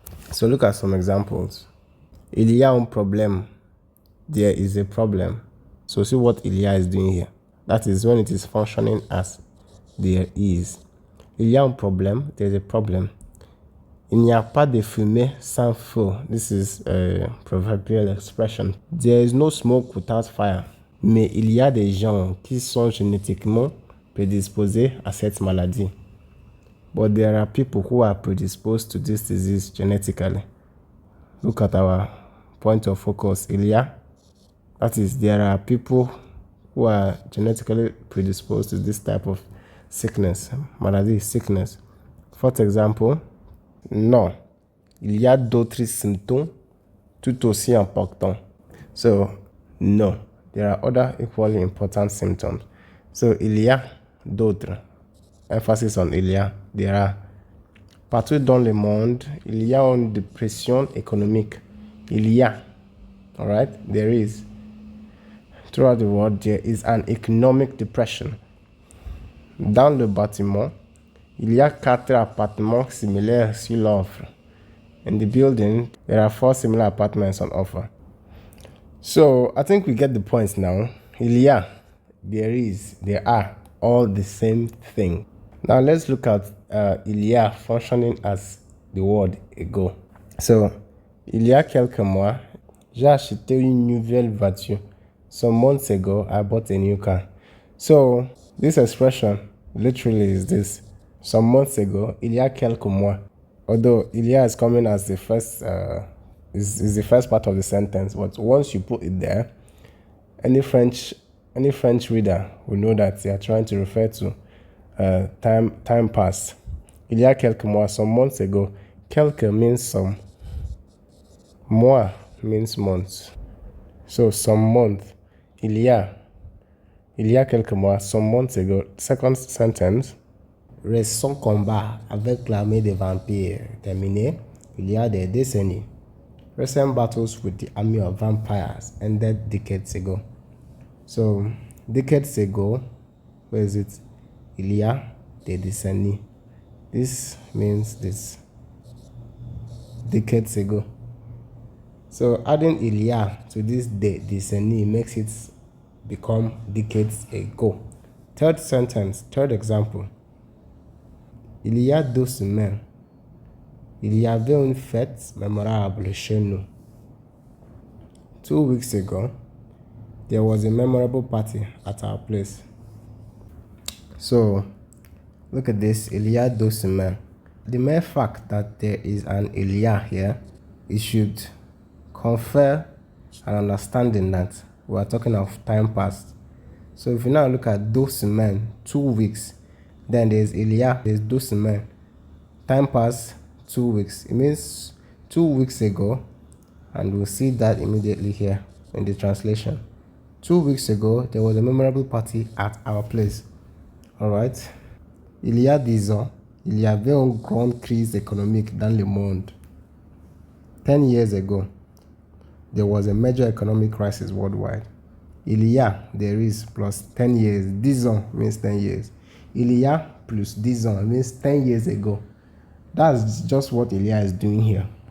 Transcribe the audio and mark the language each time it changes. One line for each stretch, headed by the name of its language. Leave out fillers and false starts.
English: So look at some examples.
French: Il y a un problème.
English: There is a problem. So see what il y a is doing here. That is when it is functioning as there is.
French: Il y a un problème.
English: There is a problem.
French: Il n'y a pas de fumée sans feu.
English: This is a proverbial expression. There is no smoke without fire.
French: Mais il y a des gens qui sont génétiquement predisposés à cette maladie.
English: But there are people who are predisposed to this disease genetically. Look at our point of focus, il y a. That is, there are people who are genetically predisposed to this type of sickness, maladie, sickness. For example,
French: non, il y a d'autres symptômes tout aussi importants.
English: So, no, there are other equally important symptoms.
French: So, il y a d'autres.
English: Emphasis on
French: il y a.
English: There are.
French: Partout dans le monde, il y a une dépression économique.
English: Il y a. All right? There is. Throughout the world, there is an economic depression.
French: Dans le bâtiment, il y a 4 appartements similaires sur l'offre.
English: In the building, there are 4 similar apartments on offer. So, I think we get the point now. Il y a, there is, there are, all the same thing. Now, let's look at il y a functioning as the word ago. So,
French: il y a quelques mois, j'ai acheté une nouvelle voiture.
English: Some months ago, I bought a new car. So, this expression literally is this. Some months ago,
French: il y a quelques mois.
English: Although il y a is coming as the first, is the first part of the sentence, but once you put it there, any French reader will know that they are trying to refer to time past.
French: Il y a quelques mois,
English: some months ago.
French: Quelques
English: means some. Mois means months. So, some month.
French: Il y a quelques mois,
English: some months ago. Second sentence.
French: Récent combat avec l'armée des vampires terminé il y a des décennies.
English: Recent battles with the army of vampires ended decades ago. So, decades ago, where is it?
French: Il y a des décennies.
English: This means this. Decades ago. So adding il y a to this décennie makes it become decades ago. Third sentence, third example.
French: Il y a 2 semaines, il y avait une fête mémorable chez nous.
English: 2 weeks ago, there was a memorable party at our place. So, look at this,
French: il y a 2 semaines.
English: The mere fact that there is an il y a here, it should confer an understanding that we are talking of time past. So if you now look at 2 semaines, 2 weeks, then there's il y a, there's 2 semaines. Time past, 2 weeks. It means 2 weeks ago, and we'll see that immediately here in the translation. 2 weeks ago, there was a memorable party at our place. All right?
French: Il y a 10 ans, il y avait une grande crise économique dans le monde.
English: 10 years ago, there was a major economic crisis worldwide. Il y a, there is, plus 10 years. 10 ans means 10 years. Il y a plus 10 ans means 10 years ago. That's just what il y a is doing here.